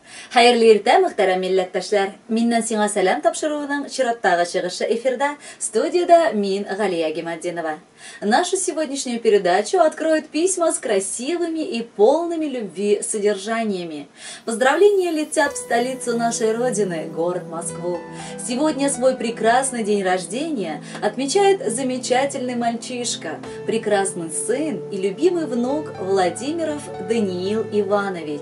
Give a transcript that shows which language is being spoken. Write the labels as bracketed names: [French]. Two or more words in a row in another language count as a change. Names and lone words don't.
[Tatar] Hayırlı irte muhterem millettaşlar. Minnan сиңа сәлам тапшыруының чираттагы чыгышы эфирда, студияда мин Галия Гимаддинова. [Russian] Нашу сегодняшнюю передачу откроют письма с красивыми и полными любви содержаниями. Поздравления летят в столицу нашей Родины, город Москву. Сегодня свой прекрасный день рождения отмечает замечательный мальчишка, прекрасный сын и любимый внук Владимиров Даниил Иванович.